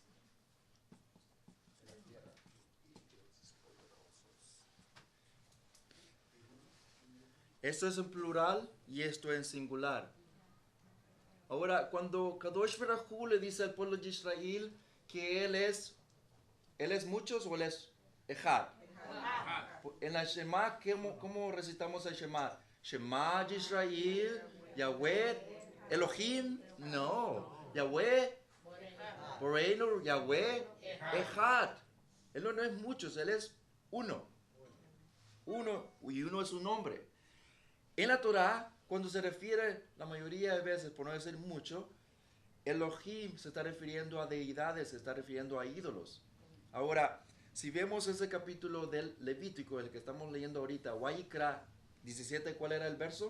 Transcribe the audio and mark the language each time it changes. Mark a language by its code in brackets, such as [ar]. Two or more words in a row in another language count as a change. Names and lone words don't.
[es] Esto es en plural y esto en singular. Ahora, cuando [he] קדוש ברוך הוא [es] le dice al pueblo de Israel que él es muchos o él es Echad. En la Shema, ¿cómo recitamos el Shema? [he] שמע ישראל יהוה אלהים, no. יהוה בוראנו יהוה אחד. [es] Él no es muchos, él es uno. Uno, y uno es su nombre. En la Torah, cuando se refiere la mayoría de veces, por no decir mucho, Elohim se está refiriendo a deidades, se está refiriendo a ídolos. Ahora, si vemos ese capítulo del Levítico, el que estamos leyendo ahorita, Wayikra 17, ¿cuál era el verso?